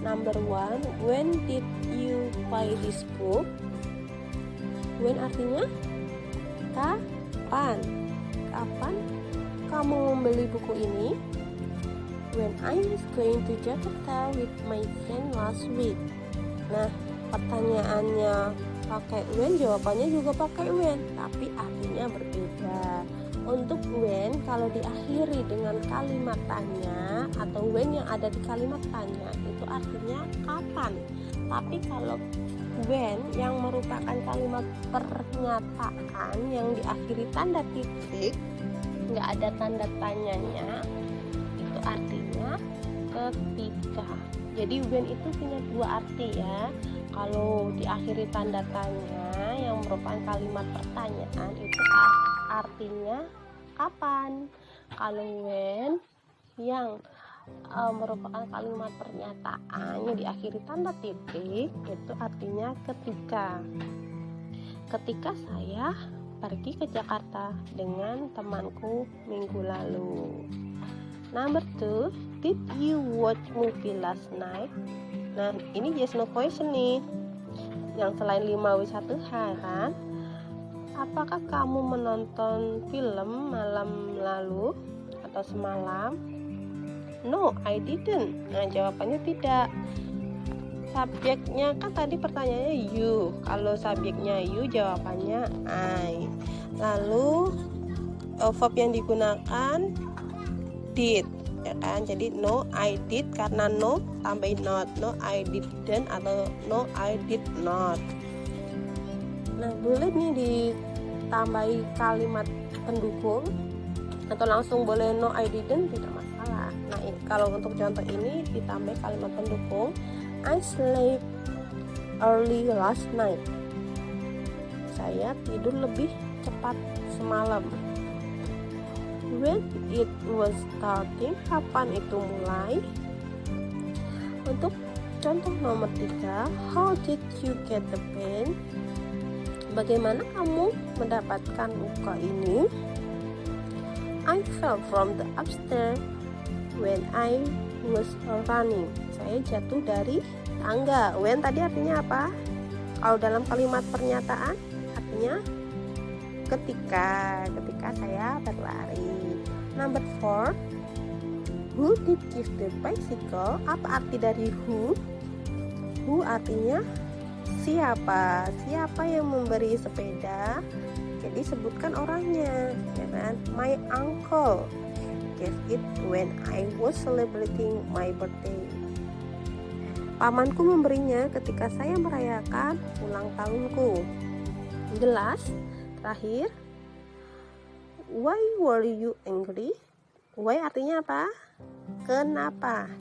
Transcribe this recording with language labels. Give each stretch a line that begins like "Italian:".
English: Number 1, when did you buy this book?
Indonesian: When artinya kapan? Kapan kamu membeli buku ini?
English: When I was going to Jakarta with my friend last week.
Indonesian: Nah, pertanyaannya pakai when, jawabannya juga pakai when, tapi artinya berbeda. Untuk when, kalau diakhiri dengan kalimat tanya atau when yang ada di kalimat tanya, itu artinya kapan. Tapi kalau when yang merupakan kalimat pernyataan yang diakhiri tanda titik, nggak ada tanda tanyanya, itu artinya ketika. Jadi when itu punya dua arti ya. Kalau diakhiri tanda tanya yang merupakan kalimat pertanyaan, itu artinya kapan. Kalau when yang merupakan kalimat pernyataan yang diakhiri tanda titik, itu artinya ketika. Ketika saya pergi ke Jakarta dengan temanku minggu lalu.
English: Number 2, did you watch movie last night?
Indonesian: Nah, ini yes no question nih. Yang selain 5W1H kan. Apakah kamu menonton film malam lalu atau semalam?
English: No, I didn't.
Indonesian: Nah, jawabannya tidak. Subjeknya kan tadi pertanyaannya you. Kalau subjeknya you, jawabannya I. Lalu verb yang digunakan did, ya kan? Jadi
English: no, I did,
Indonesian: karena no tambahin not.
English: No, I didn't atau no, I did not.
Indonesian: Nah, boleh nih ditambahi kalimat pendukung atau langsung boleh
English: no, I didn't,
Indonesian: tidak masalah. Nah, kalau untuk contoh ini ditambah kalimat pendukung.
English: I slept early last night.
Indonesian: Saya tidur lebih cepat semalam.
English: When it was starting,
Indonesian: kapan itu mulai? Untuk contoh nomor 3,
English: how did you get the pain?
Indonesian: Bagaimana kamu mendapatkan luka ini?
English: I fell from the upstairs when I was running.
Indonesian: Saya jatuh dari tangga. When tadi artinya apa? Kalau dalam kalimat pernyataan artinya ketika saya berlari.
English: Number 4, who did give the bicycle?
Indonesian: Apa arti dari who? Who artinya siapa? Siapa yang memberi sepeda? Jadi sebutkan orangnya, ya kan?
English: My uncle gave it when I was celebrating my birthday.
Indonesian: Pamanku memberinya ketika saya merayakan ulang tahunku.
English: The last,
Indonesian: terakhir,
English: why were you angry? Why
Indonesian: artinya apa? Kenapa?